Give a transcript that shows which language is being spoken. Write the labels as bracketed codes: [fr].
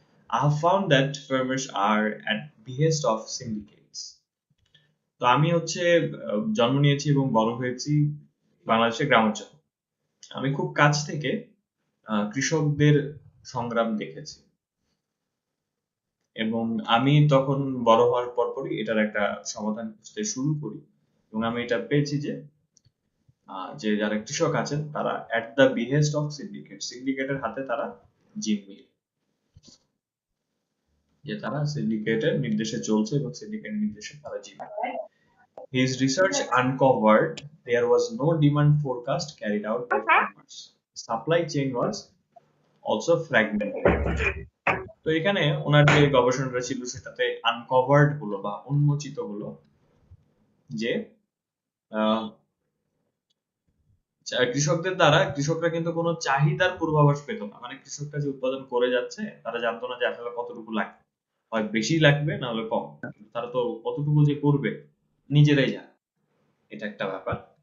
[en] I have found that farmers are at behest of syndicates. [bn] তো আমি হচ্ছে জন্ম নিয়েছি এবং বড় হয়েছি বাংলাদেশের গ্রামাঞ্চলে। আমি খুব কাছ থেকে কৃষকদের সংগ্রাম দেখেছি এবং আমি তখন বড় হওয়ার পরপরই এটার একটা সমাধান খুঁজতে শুরু করি এবং আমি এটা পেয়েছি যে যে যারা কৃষক আছেন তারা [en] at the behest of [bn] সিন্ডিকেটের হাতে তারা জিম্মি, যে তারা সিন্ডিকেটের নির্দেশে চলছে এবং সিন্ডিকেটের নির্দেশে তারা জিম্মি। [en] His research uncovered there was no demand forecast carried out by farmers. Supply chain was also fragmented. [bn] তো এখানে ওনার যে গবেষণাটা ছিল সেটাতে আনকভার্ড হলো বা উন্মোচিত হলো যে আহ, কৃষকদের দ্বারা কৃষকরা কিন্তু কোনো চাহিদার পূর্বাভাস পেত না। মানে কৃষকরা যে উৎপাদন করে যাচ্ছে তারা জানতো না যে আসলে কতটুকু লাগবে, হয় বেশি লাগবে না হলে কম, কিন্তু তারা তো কতটুকু যে করবে নিজেরাই জানে, এটা একটা ব্যাপার।